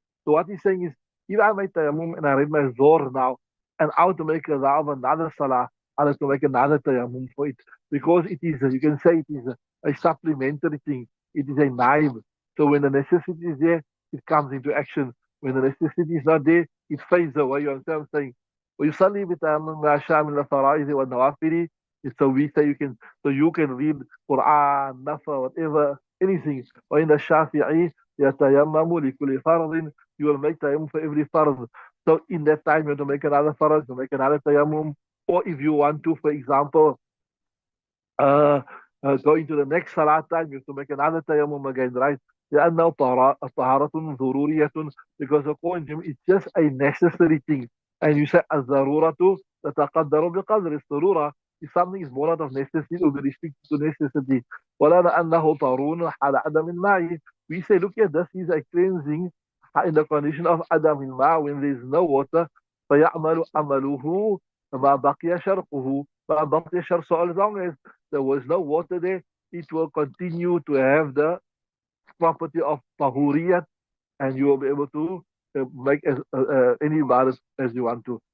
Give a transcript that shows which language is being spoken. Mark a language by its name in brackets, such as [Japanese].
[English] So what he's saying is, if I make tayammum and I read my zohr now, and I want to make a of another salah, I have to make another tayammum for it because it is, you can say it is a supplementary thing. It is a naib. So when the necessity is there, it comes into action. When the necessity is not there, it fades away. You understand what I'm saying? [Arabic] ويصلي بتيمم ما شاء من الفرائض والنوافل. [English] So we say you can read Quran, Nafa, whatever, anything. [Arabic] وإن الشافعي يتيمم لكل فرض. [English] You will make tayammum for every farz. So in that time, you have to make another farz, you make another tayammum. Or if you want to, for example, uh, go into the next salat time, you have to make another tayammum again, right? [Arabic] لأنه طهارة ضرورية, [English] because according to him, it's just a necessary thing. And you say [Arabic] الضرورة تتقدر بقدر الضرورة. [English] If something is born out of necessity, it will be restricted to necessity. [Arabic] ولا لأنه ضروري حال عدم الماء. [English] We say, look at this, is a cleansing in the condition of [Arabic] عدم الماء, [English] when there is no water. [Arabic] فيعمل عمله ما بقي شرقه. ما بقي شرق, [English] so as long as there was no water there, it will continue to have the property of tahuriyat, and you will be able to make any ibadah as you want to.